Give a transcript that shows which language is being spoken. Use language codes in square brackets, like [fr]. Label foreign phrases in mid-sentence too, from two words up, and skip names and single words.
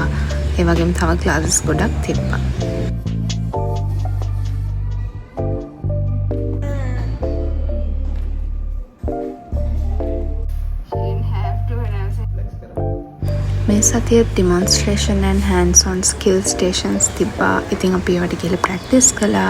[si] ඒ වගේම තව ක්ලාසස් ගොඩක් තිබ්බා. මේ සතියේ [en] demonstration and hands on skill stations [si] තිබ්බා. ඉතින් අපි ඒවට ගිහලා ප්‍රැක්ටිස් කළා.